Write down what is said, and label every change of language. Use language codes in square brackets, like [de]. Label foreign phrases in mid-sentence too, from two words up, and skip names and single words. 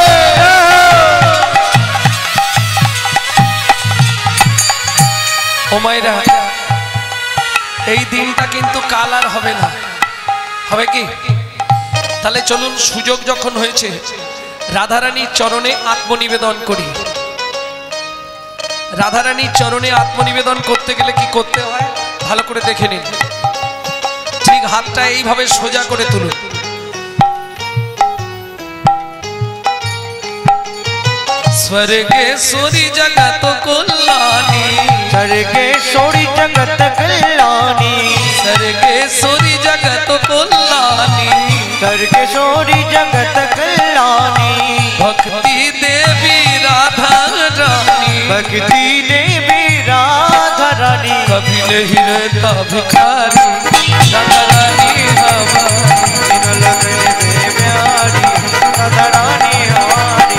[bn] ও মাইরা, এই দিনটা কিন্তু কাল আর হবে না, হবে কি? তাহলে চলুন সুযোগ যখন হয়েছে রাধারানীর চরণে আত্মনিবেদন করি। রাধারানীর চরণে আত্মনিবেদন করতে গেলে কি করতে হয় ভালো করে দেখে নিন। ঠিক হাতটা এইভাবে সোজা করে তুলুন। [hi] स्वर्गेश्वरी जगत कल्याणी, स्वर्गेश्वरी जगत कल्याणी, स्वर्गेश्वरी जगत कल्याणी, स्वर्गेश्वरी जगत कल्याणी, भक्ति देवी राधा रानी, भक्ति देवी राधा रानी, कभी नहीं रहता भिखारी राधा रानी हमारी, राधा रानी हमारी।